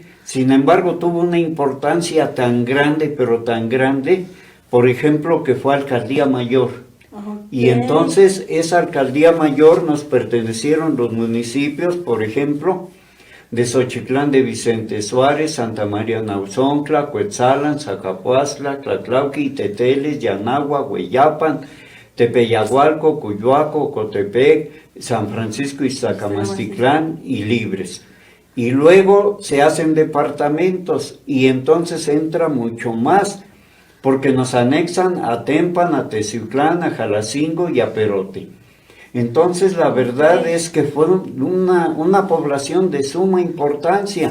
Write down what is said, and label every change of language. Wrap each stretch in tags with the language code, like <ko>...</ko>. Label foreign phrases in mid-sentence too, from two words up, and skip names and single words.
<es>Sin embargo, tuvo una importancia tan grande, pero tan grande, por ejemplo, que fue alcaldía mayor. Y entonces esa alcaldía mayor nos pertenecieron los municipios, por ejemplo, de Xochitlán de Vicente Suárez, Santa María Nauzoncla, Cuetzalan, Zacapuaztla, Tlatlauqui, Teteles, Yanagua, Hueyapan, Tepeyagualco, Cuyoaco, Cotepec, San Francisco Iztacamasticlán y Libres. Y luego se hacen departamentos y entonces entra mucho más, porque nos anexan a Tempan, a Teciutlán, a Jalacingo y a Perote. Entonces la verdad es que fue una población de suma importancia.</es>